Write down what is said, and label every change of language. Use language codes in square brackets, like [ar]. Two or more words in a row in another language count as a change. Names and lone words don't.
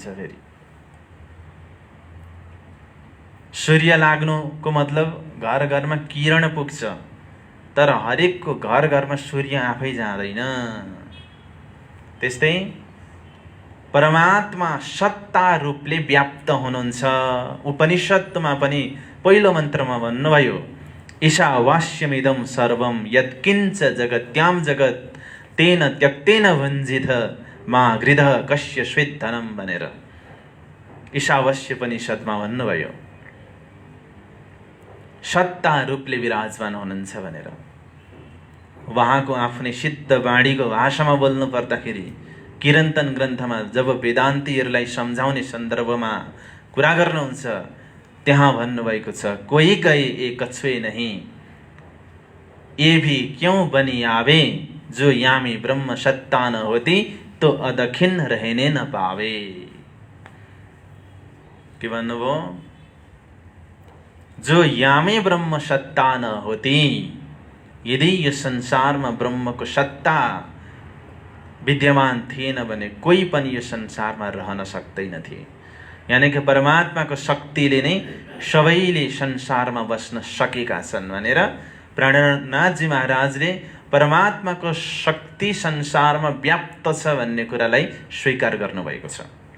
[ne] फेरि सूर्य लाग्नुको मतलब घर घरमा किरण पुग्छ, तर हरेकको घर घरमा सूर्य आफै जाँदैन। त्यस्तै परमात्मा सत्ता रूपले व्याप्त हुनुहुन्छ। उपनिषदमा पनि पहिलो मन्त्रमा भन्नुभयो, [sa] ईशावास्यमिदं सर्वं यत्किञ्च जगत्यां जगत् तेन त्यक्तेन भुञ्जित मा गृधः कस्य स्वेद्धनं [ne] भनेर ईशावास्य उपनिषदमा भन्नुभयो। सत्ता रूपले विराजमान हुनुहुन्छ भनेर। उहाँको आफ्नै सिद्ध वाणीको भाषामा बोल्नु पर्दाखेरि किरन्तन ग्रन्थमा जब वेदान्तीहरूलाई सम्झाउने सन्दर्भमा कुरा गर्नुहुन्छ त्यहाँ भन्नुभएको छ, [hi] कोही गए एक कछुए नहीं, ये भी क्यों बनी आवे, जो यामी ब्रह्म सत्ता न होती तो अदखिन रहने न पावे। [ne] के भन्नुभयो, [hi] जो यामे ब्रह्म सत्ता न होती, [ne] यदि यो संसारमा ब्रह्मको सत्ता विद्यमान थिएन भने कोही पनि यो संसारमा रहन सक्दैनथे। यानी कि परमात्माको शक्तिले नै सबैले संसारमा बस्न सकेका छन् भनेर प्राणनाथजी महाराजले परमात्माको शक्ति संसारमा व्याप्त छ भन्ने कुरालाई स्वीकार गर्नुभएको छ।